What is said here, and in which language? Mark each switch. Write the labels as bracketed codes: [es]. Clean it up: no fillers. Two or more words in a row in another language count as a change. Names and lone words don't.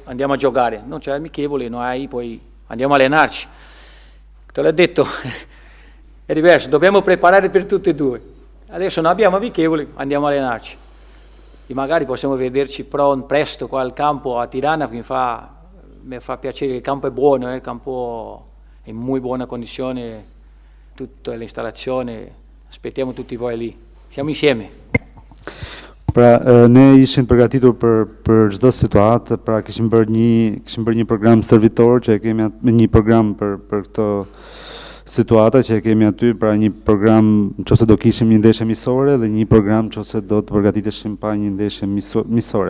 [it] andiamo a giocare, non c'è amichevoli noi poi andiamo a allenarci, te l'ho detto, è diverso, dobbiamo preparare per tutti e due, adesso non abbiamo amichevoli, andiamo a allenarci e magari possiamo vederci presto qua al campo a Tirana, mi fa piacere, il campo è buono, il campo in molto buona condizione, tutta l'installazione, aspettiamo tutti voi lì, siamo insieme. [sq] Pra, ne ishim përgatitur për çdo situatë, pra kishim bërë një program stërvitor që kemi një program për këto situata që kemi aty, pra një program nëse do kishim një ndeshje miqësore dhe një program nëse do të përgatiteshim pa një ndeshje miqësore.